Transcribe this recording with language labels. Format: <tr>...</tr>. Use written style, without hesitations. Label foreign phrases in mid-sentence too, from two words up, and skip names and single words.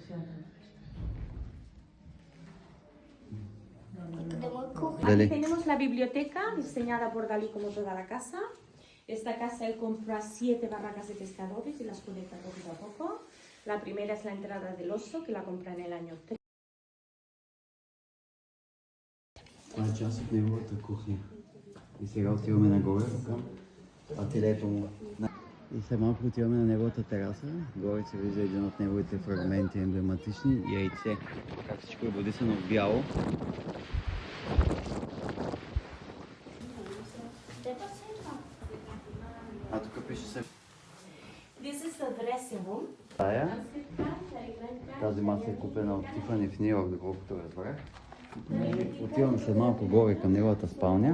<es>Aquí tenemos la biblioteca diseñada por Dalí como toda la casa. Esta casa él compró a 7 barracas de pescadores y las conecta poco a poco. La primera es la entrada del oso, que la compra en el año 3.</es> <bg>Това е част от неговата кухня. И сега отиваме нагоре към ателието му. И след малко отиваме на неговата тераса. Горе се вижда един от неговите фрагменти емблематични, яйце. Как всичко е бодисано в бяло. А тук пише се...</bg> <en>This is the dressing room.</en> <bg>Тази маса е купена от Тифани в Нью Йорк, доколкото разбрах. Отиваме след малко горе към неговата спалня.</bg>